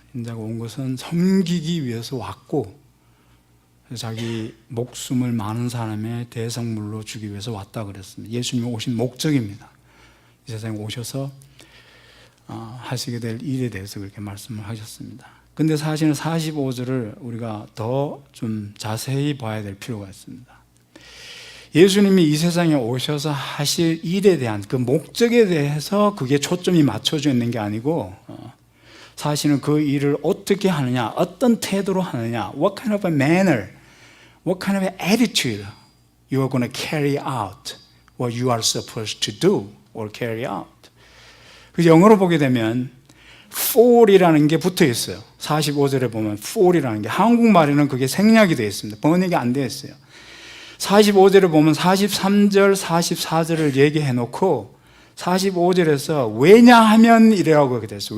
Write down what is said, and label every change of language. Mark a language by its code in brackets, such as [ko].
[ko] 인자가 온 것은 섬기기 위해서 왔고 자기 목숨을 많은 사람의 대성물로 주기 위해서 왔다 그랬습니다. 예수님이 오신 목적입니다. 이 세상에 오셔서 하시게 될 일에 대해서 그렇게 말씀을 하셨습니다. 근데 사실은 45절을 우리가 더 좀 자세히 봐야 될 필요가 있습니다. 예수님이 이 세상에 오셔서 하실 일에 대한 그 목적에 대해서 그게 초점이 맞춰져 있는 게 아니고 사실은 그 일을 어떻게 하느냐, 어떤 태도로 하느냐, [en] what kind of a manner, what kind of an attitude you are going to carry out what you are supposed to do or carry out. [ko] 그래서 영어로 보게 되면 for이라는 게 붙어 있어요. 45절에 보면 for이라는 게 한국말에는 그게 생략이 되어 있습니다. 번역이 안 되어 있어요. 45절을 보면 43절, 44절을 얘기해 놓고 45절에서 왜냐하면 이라고 하게 됐어요.